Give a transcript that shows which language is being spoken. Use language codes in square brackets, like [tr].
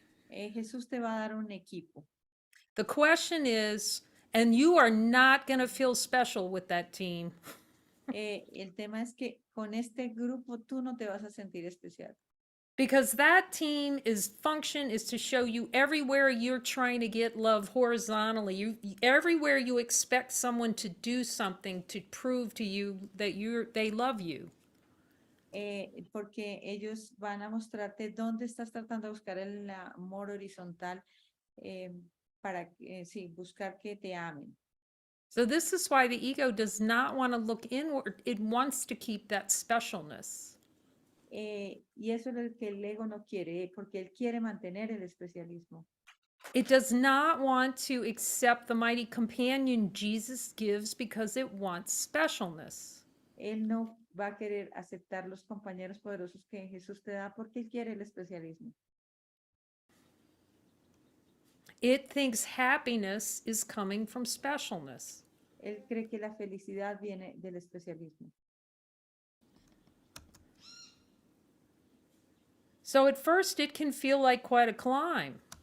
[es] Jesús te va a dar un equipo. [en] The question is, and you are not going to feel special with that team. [es] El tema es que con este grupo tú no te vas a sentir especial. [en] Because that team's function is to show you everywhere you're trying to get love horizontally. Everywhere you expect someone to do something to prove to you that they love you. [es] Porque ellos van a mostrarte dónde estás tratando de buscar el amor horizontal para sí, buscar que te amen. [en] So this is why the ego does not want to look inward. It wants to keep that specialness. [es] Y eso es lo que el ego no quiere, porque él quiere mantener el especialismo. [en] It does not want to accept the mighty companion Jesus gives because it wants specialness. [es] Él no va a querer aceptar los compañeros poderosos que Jesús te da porque él quiere el especialismo. [en] It thinks happiness is coming from specialness. [es] Él cree que la felicidad viene del especialismo. [en] So at first it can feel like quite a climb.